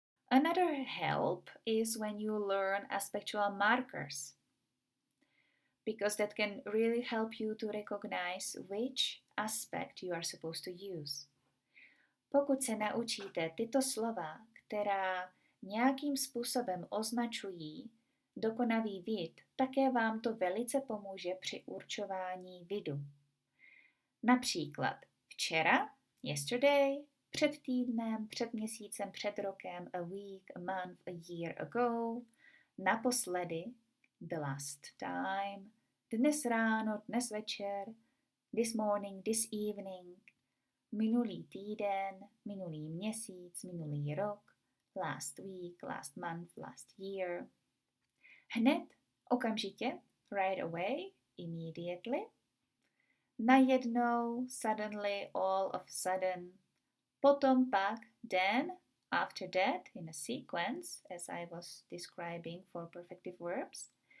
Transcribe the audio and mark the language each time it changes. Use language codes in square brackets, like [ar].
[en] Another help is when you learn aspectual markers, because that can really help you to recognize which aspect you are supposed to use. [cs] Pokud se naučíte tyto slova, která nějakým způsobem označují dokonavý vid, také vám to velice pomůže při určování vidu. Například včera, [en] yesterday, [cs] před týdnem, před měsícem, před rokem, [en] a week, a month, a year ago, [cs] naposledy, [en] the last time, [cs] dnes ráno, dnes večer, [en] this morning, this evening, [cs] minulý týden, minulý měsíc, minulý rok, [en] last week, last month, last year. [cs] Hned, okamžitě, [en] right away, immediately. [cs] Najednou, [en] suddenly, all of a sudden. [cs] Potom pak, [en] then, after that, in a sequence, as I was describing for perfective verbs.